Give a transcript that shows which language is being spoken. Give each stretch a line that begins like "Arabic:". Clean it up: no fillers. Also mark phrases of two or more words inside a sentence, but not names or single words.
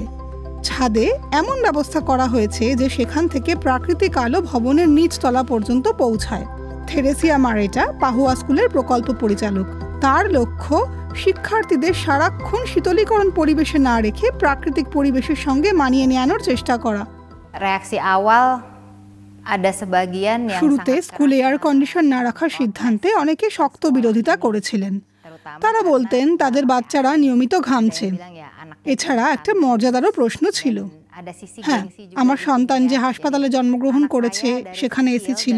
Bangla: ছাদে এমন ব্যবস্থা করা হয়েছে যে সেখান থেকে প্রাকৃতিক আলো ভবনের নিচ তলা পর্যন্ত পৌঁছায়। থেরেসিয়া মারেটা পাহুয়া স্কুলের প্রকল্প পরিচালক। তার লক্ষ্য শিক্ষার্থীদের সারাক্ষণ শীতলীকরণ পরিবেশে না রেখে প্রাকৃতিক পরিবেশের সঙ্গে মানিয়ে নেওয়ার চেষ্টা করা।
Indonesian: Reaksi awal ada sebagian yang
Bangla: শুরুতে স্কুলে
English: air condition
Bangla: না রাখার সিদ্ধান্তে অনেকে শক্ত বিরোধিতা করেছিলেন। তারা বলতেন তাদের বাচ্চারা নিয়মিত ঘামছে। এছাড়া একটা মর্যাদারও প্রশ্ন ছিল। হ্যাঁ, আমার সন্তান যে হাসপাতালে জন্মগ্রহণ করেছে সেখানে এসি ছিল।